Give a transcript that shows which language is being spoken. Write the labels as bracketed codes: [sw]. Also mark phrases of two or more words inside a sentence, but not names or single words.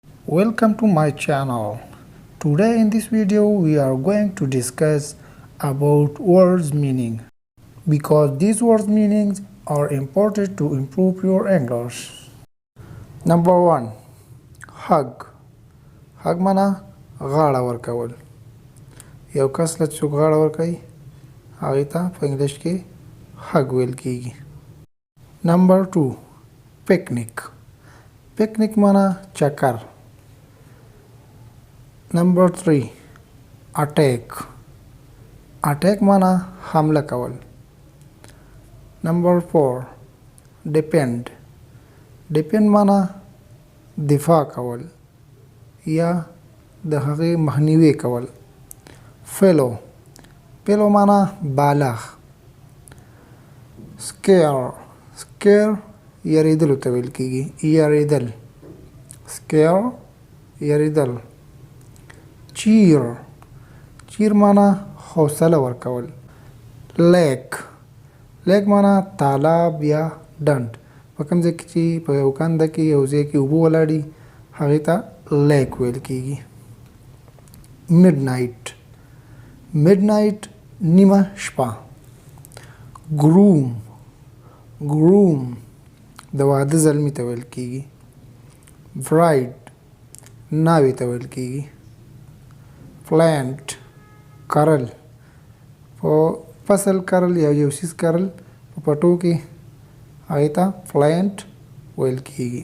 [en] Welcome to my channel. Today in this video we are going to discuss about words meaning because these words meanings are important to improve your English. Number 1. Hug. [ps] Hug mana غاړه ورکول. یو کس له څوک غاړه ورکوي هغې ته په انګلیش کې hug ویل کیږي. [en] Number 2. Picnic. [ps] Picnic mana چکر. [en] Number 3. Attack. Attack [ps] mana حمله کول. [en] Number 4. Depend. [ps] Depend mana دفاع کول یا د هغې مخنیوی کول. [en] Fellow. Fellow [ps] mana بالغ. Scare. Scare یریدلو ته ویل کیږي. یریدل. Scare یریدل. Cheer. Cheer mana حوصله ورکول. [en] Lake. Lake [ps] mana تالاب یا ډنډ. په کوم ځای کې چې په یو کنده کې یو ځای کې اوبه ولاړي هغې ته لیک ویل کیږي. [en] Midnight. Midnight [ps] نیمه شپه. [en] Groom. Groom [ps] د واده زلمي ته ویل کیږي. Bride ناوې ته ویل کیږي. Plant کرل. په فصل کرل یا یو څیز کرل په پټو کې هغې ته plant ویل کیږي.